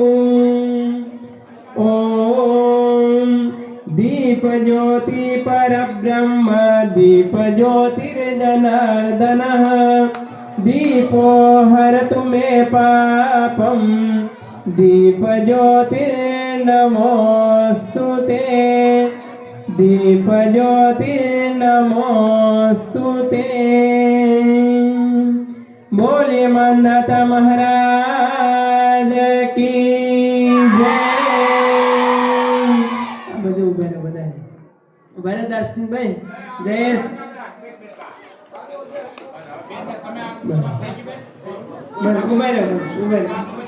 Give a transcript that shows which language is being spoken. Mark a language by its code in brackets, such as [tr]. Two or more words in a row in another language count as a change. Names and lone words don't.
[sa] ॐ दीपज्योति परब्रह्म दीपज्योतिर्जनार्दनः, दीपो हरतु मे पापं, दीपज्योतिर्नमोऽस्तु ते, दीपज्योतिर्नमोऽस्तु ते। [hi] बोले मानदाता महाराज की जय। [gu] આ બધું ઉભા રહો બધા. ઉભા રહો દર્શનભાઈ. જયેશ બસ ઉભા રહો, બસ ઉભા રહો.